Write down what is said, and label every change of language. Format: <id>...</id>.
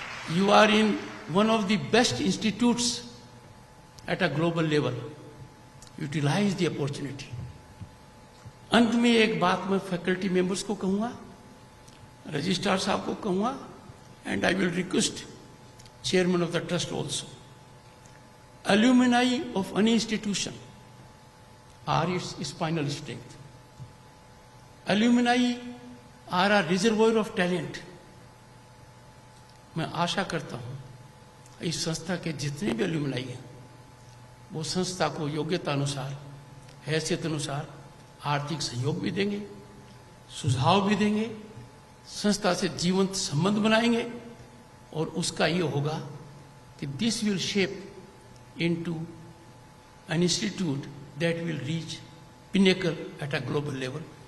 <en>You are in one of the best institutes at a global level. Utilize the opportunity.</en> <hi>अंत में एक बात मैं फैकल्टी मेंबर्स को कहूंगा, रजिस्ट्रार साहब को कहूंगा,</hi> <en>And I will request chairman of the trust also. Alumni of any institution are its spinal strength. Alumni are a reservoir of talent.</en> <hi>मैं आशा करता हूं इस संस्था के जितने भी एल्यूमिनाई हैं वो संस्था को योग्यता अनुसार, हैसियत अनुसार आर्थिक सहयोग भी देंगे, सुझाव भी देंगे, संस्था से जीवंत संबंध बनाएंगे, और उसका ये होगा कि</hi> <en>This will shape into an institute that will reach pinnacle at a global level.</en>